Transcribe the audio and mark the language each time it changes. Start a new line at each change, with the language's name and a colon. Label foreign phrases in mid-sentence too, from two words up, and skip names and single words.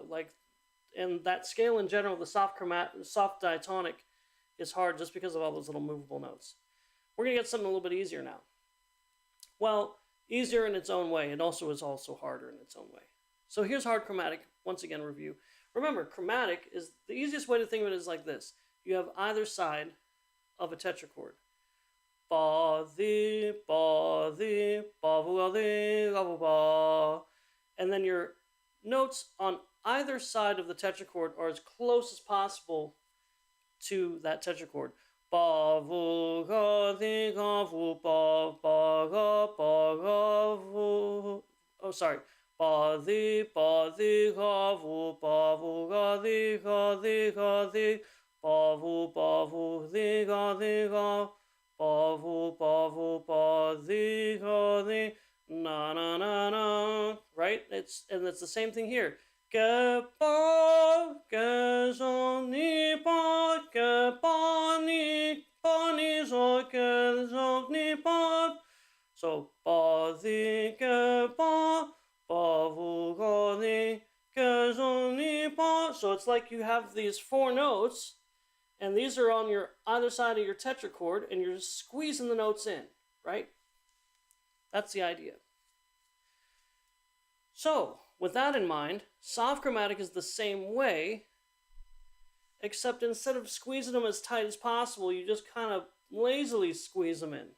English: Like, and that scale in general, the soft diatonic, is hard just because of all those little movable notes. We're gonna get something a little bit easier now. Well, easier in its own way. It also is harder in its own way. So here's hard chromatic. Once again, review. Remember, chromatic is the easiest way to think of it is like this. you have either side of a tetrachord. Ba, the, ba, the, ba, ba, the, ba, ba, ba. And then your notes on either side of the tetrachord are as close as possible to that tetrachord. Ba, vu, ga, the, ga, vu, ba, ba, ga, ba, ga, vu. Oh, sorry. Ba, the, ga, vu, ba, vu, ga, the, ga, the, ba, vu, the, ga, ga. Ba, vu, the, ga, the, na, na, na, na. Right? It's the same thing here. Ge, ba, ge, zo, ni, ba, ge, ba, ni, zo, ge, zo, ni, ba. So, ba, the, ge, ba, vu, ga, the, ge, zo, ni, ba. So it's like you have these four notes, and these are on your either side of your tetrachord, and you're just squeezing the notes in, right? That's the idea. So, with that in mind, soft chromatic is the same way, except instead of squeezing them as tight as possible, you just kind of lazily squeeze them in.